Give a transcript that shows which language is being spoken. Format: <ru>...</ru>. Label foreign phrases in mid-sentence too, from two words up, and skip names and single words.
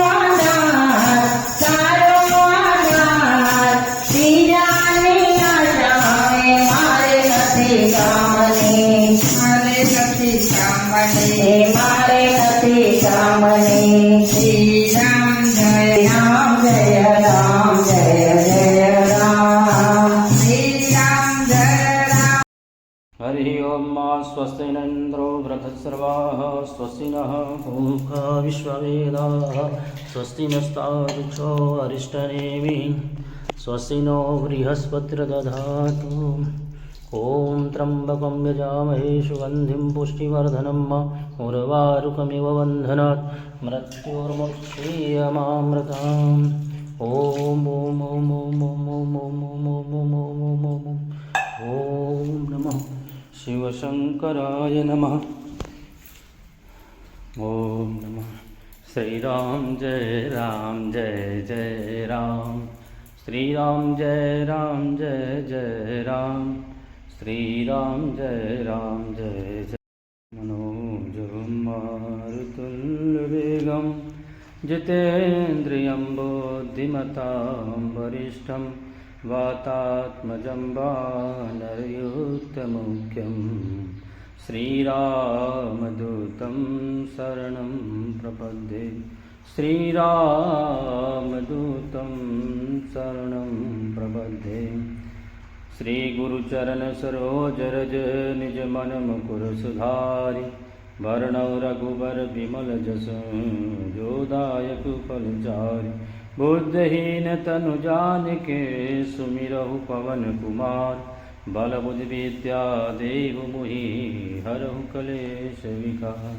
<gu>આધાર બીજાની આશા મારે નથી કામની મારે નથી કામની</gu> <sa>श्री राम जय राम जय राम जय जय राम श्री राम जय राम। हरि ओम स्वस्ति इन्द्रो बृहस्पतिर्वाः स्वस्ति नः पूषा विश्ववेदाः स्वस्ति नस्तार्क्ष्यो अरिष्टनेमिः स्वस्ति नो बृहस्पतिर्दधातु। ॐ त्र्यम्बकं यजामहे सुगन्धिं पुष्टिवर्धनम् उर्वारुकमिव बन्धनात् मृत्योर्मुक्षीयमामृताम्। ॐ ॐ ॐ ॐ ॐ नमः शिवशंकराय नमः। ओम नमः श्री राम जय राम जय जय राम श्री राम जय जय राम श्री राम जय जय मनोजं मारुतुल्यवेगं जितेन्द्रियं बुद्धिमतां वरिष्ठं वातात्मजं वानरयुक्तमुख्यं श्रीरामदूतं शरणं प्रपद्ये श्रीरामदूतं शरणं प्रपद्ये।</sa> <awa>श्रीगुरुचरण सरोज रज निज मन मुकुर सुधारि वर्णौ रघुबर विमल जस जोदायक फलचारि बुद्धहीन तनु जानिके सुमिरहु पवन कुमार बल बुद्धि विद्या देहु मुहि हरहु कलेश विकार।</awa>